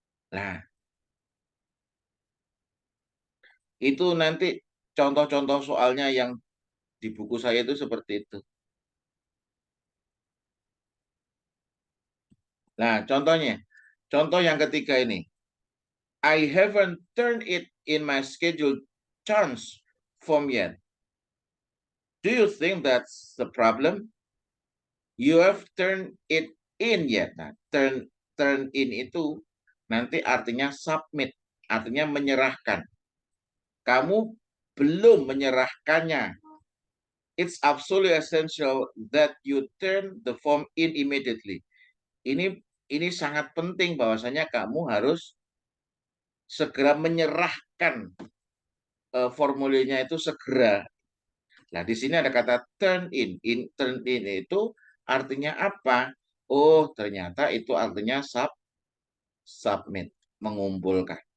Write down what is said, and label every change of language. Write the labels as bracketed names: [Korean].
[Indonesian] Nah, itu nanti contoh-contoh soalnya yang di buku saya itu seperti itu. Nah, contoh yang ketiga ini. [English] I haven't turned it in my scheduled chance form yet. Do you think that's the problem? You have turned it in yet. [Indonesian] Nah, [English] turn in [Indonesian] itu nanti artinya submit, artinya menyerahkan. Kamu belum menyerahkannya. [English] It's absolutely essential that you turn the form in immediately. [Indonesian] Ini sangat penting bahwasanya kamu harus segera menyerahkan formulirnya itu segera. Nah, di sini ada kata [English] turn in. Turn in [Indonesian] itu artinya apa? Oh, ternyata itu artinya submit, mengumpulkan.